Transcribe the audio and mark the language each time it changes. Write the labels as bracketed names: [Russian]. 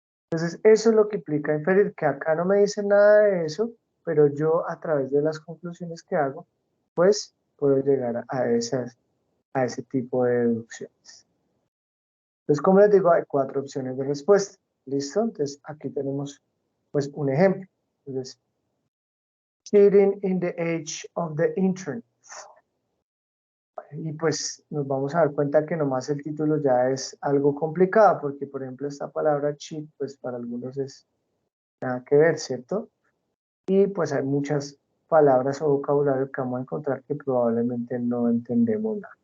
[Spanish] Entonces, eso es lo que implica inferir, que acá no me dice nada de eso, pero yo a través de las conclusiones que hago, pues puedo llegar a ese tipo de deducciones. Entonces, como les digo, hay 4 opciones de respuesta. ¿Listo? Entonces, aquí tenemos pues un ejemplo. [English] Entonces, cheating in the age of the internet. [Spanish] Y pues nos vamos a dar cuenta que nomás el título ya es algo complicado, porque por ejemplo esta palabra cheat, pues para algunos es nada que ver, ¿cierto? Y pues hay muchas palabras o vocabulario que vamos a encontrar que probablemente no entendemos nada.